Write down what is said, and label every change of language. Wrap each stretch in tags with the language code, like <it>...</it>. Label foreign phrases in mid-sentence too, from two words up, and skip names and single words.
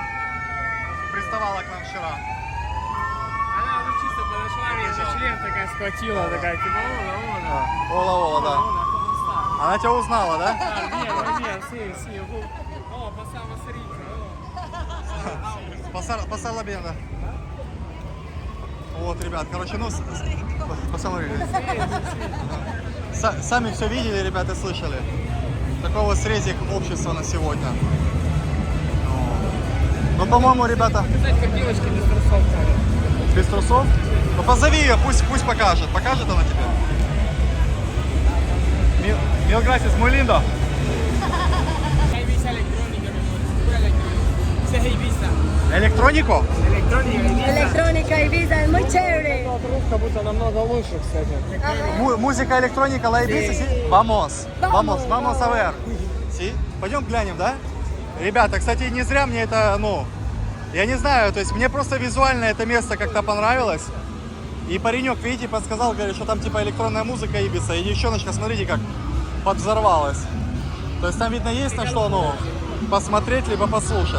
<ru>Приставала к нам вчера. Она уже чисто подошла, меня за член такая схватила, такая, типа, Ола-ола, да. Она тебя узнала, да? Нет,</ru> <es>sí, oh, pasamos rico, Pasarla bien,</es> <ru>да. Вот, ребят, короче, ну, посмотрели. Сами все видели, ребята, слышали. Такой вот срезик общества на сегодня. Ну, по-моему, ребята, Кстати, как девочки без трусов ходят. без трусов. Ну, позови ее, пусть покажет. Покажет она тебе?</ru> <es>Mil gracias, muy lindo. Hay visa electrónica, mi amor, es pura electrónica. Ese es Ibiza.</es> <ru>Электронику?</ru> <es>Electrónica Ibiza es muy chévere.</es> <ru>Как будто намного лучше, кстати. Музыка электроника</ru> <es>La Ibiza, sí? Vamos, vamos, vamos a ver. Sí?</es> <ru>Пойдем глянем, да? Ребята, кстати, не зря мне это, я не знаю, то есть мне просто визуально это место как-то понравилось. И паренек, видите, подсказал, говорит, что там типа электронная музыка Ибица. И девчоночка, смотрите, как подвзорвалась. То есть там, видно, есть на что, посмотреть, либо послушать.</ru>